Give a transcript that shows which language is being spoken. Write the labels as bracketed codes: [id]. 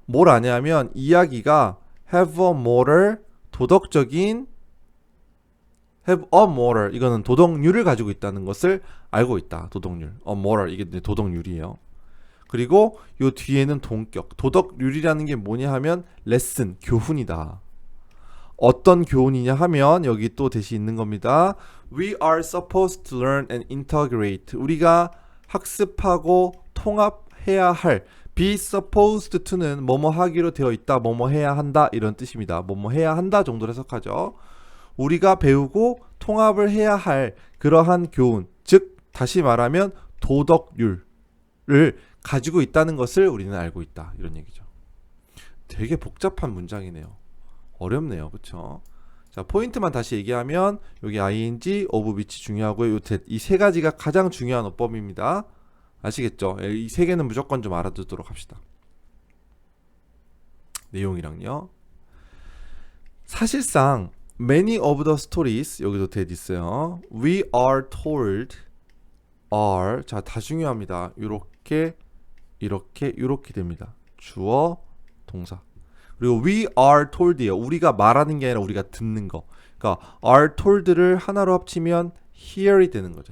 [ko] 뭘 아냐면 이야기가 [en] have a moral [ko] 도덕적인 have a moral 이거는 도덕률을 가지고 있다는 것을 알고 있다. 도덕률. a moral 이게 도덕률이에요. 그리고 요 뒤에는 동격. 도덕률이라는 게 뭐냐 하면 레슨, 교훈이다. 어떤 교훈이냐 하면 여기 또 대시 있는 겁니다. [en] We are supposed to learn and integrate. [ko] 우리가 학습하고 통합해야 할 [en] be supposed to [ko] 는 뭐뭐 하기로 되어 있다, 뭐뭐 해야 한다 이런 뜻입니다. 뭐뭐 해야 한다 정도로 해석하죠. 우리가 배우고 통합을 해야 할 그러한 교훈, 즉 다시 말하면 도덕률을 가지고 있다는 것을 우리는 알고 있다 이런 얘기죠. 되게 복잡한 문장이네요. 어렵네요. 그쵸? 자, 포인트만 다시 얘기하면 여기 ing, of which 중요하고요. 이 세 가지가 가장 중요한 어법입니다. 아시겠죠? 이 세 개는 무조건 좀 알아두도록 합시다. 내용이랑요. 사실상 [en] many of the stories [ko] 여기도 that 있어요. [en] We are told are [ko] 자, 다 중요합니다. 이렇게 됩니다. 주어, 동사. 그리고 [en] we are told이에요. [ko] 우리가 말하는 게 아니라 우리가 듣는 거. 그러니까 [en] are told [ko] 를 하나로 합치면 hear이 되는 거죠.